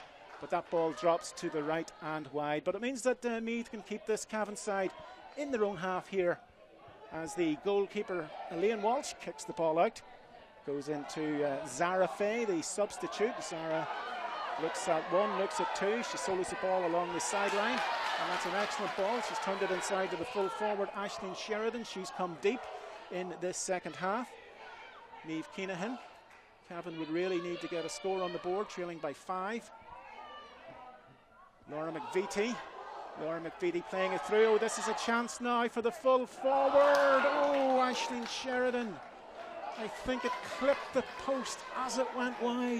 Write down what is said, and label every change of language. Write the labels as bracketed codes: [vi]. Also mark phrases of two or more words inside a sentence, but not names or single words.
[en] But that ball drops to the right and wide. But it means that Meath can keep this Cavan side in their own half here, as the goalkeeper Elaine Walsh kicks the ball out. Goes into Zara Fay, the substitute. Zara looks at one, looks at two. She solos the ball along the sideline, and that's an excellent ball. She's turned it inside to the full forward, Aisling Sheridan. She's come deep in this second half. Niamh Keenahan. Cavan would really need to get a score on the board, trailing by 5. Laura McVitie. Laura McVitie playing it through. Oh, this is a chance now for the full forward. Oh, Aisling Sheridan. I think it clipped the post as it went wide.